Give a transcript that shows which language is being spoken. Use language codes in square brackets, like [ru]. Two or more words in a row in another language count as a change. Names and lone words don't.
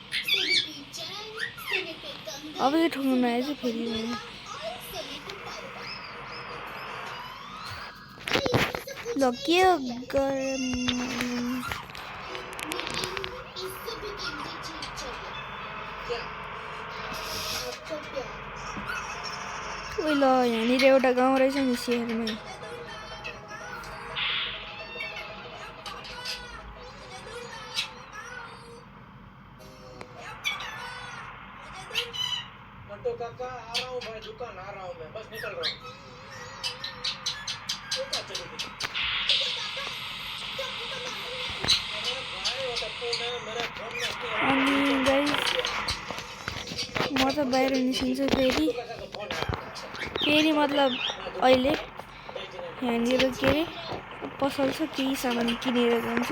[ne] अब यो ठोक्नु नआएछ फेरि ल के ल यहाँनिर एउटा गाउँ रहेछ नि सेयरमा। [hi] तो काका आ रहा हूँ भाई, दुकान आ रहा हूँ मैं, बस निकल रहा हूँ। [ne] अनि गाइस म त बाहिर निस्किन्छु फेरि मतलब अहिले यहाँनिर के अरे पसल छ केही सामान किनेर जान्छु।